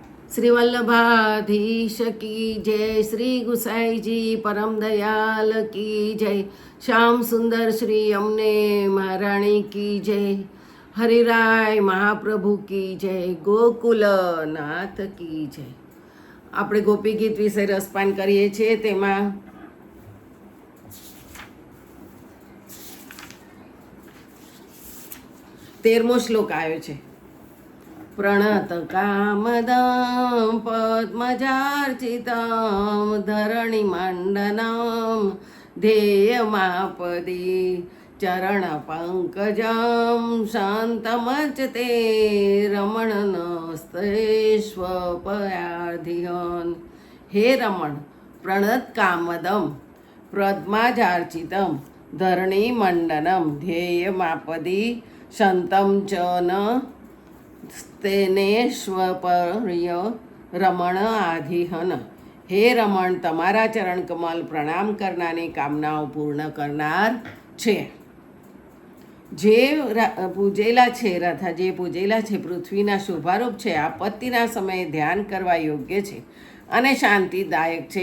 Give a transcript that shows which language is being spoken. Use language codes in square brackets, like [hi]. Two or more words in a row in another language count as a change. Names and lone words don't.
[hi] श्री वल्लभाधीश की जय, श्री गुसाई जी परम दयाल की जय, श्याम सुंदर श्री अमने महाराणी की जय, हरिराय महाप्रभु की जय, गोकुलनाथ की जय. [gu] આપણે ગોપી ગીત વિશે રસપાન કરીએ છીએ. તેમાં 13મો શ્લોક આવ્યો છે. [sa] प्रणत कामदं पद्मजार्चितं धरणिमण्डनं ध्येयमापदि चरणपङ्कजं शान्तमचते रमणनस्तेष्वपयाधिहन्. हे रमण, प्रणत कामदं पद्मजार्चितं धरणिमण्डनं ध्येयमापदि शान्तं च न स्तेनेश्वपर्य रमण आधिहन. [gu] હે રમણ, તમારા ચરણ કમલ પ્રણામ કરનારની કામનાઓ પૂર્ણ કરનાર છે. જે પૂજેલા છે રથા જે પૂજેલા છે પૃથ્વીના શુભારૂપ છે, આપત્તિના સમયે ધ્યાન કરવા યોગ્ય છે અને શાંતિદાયક છે.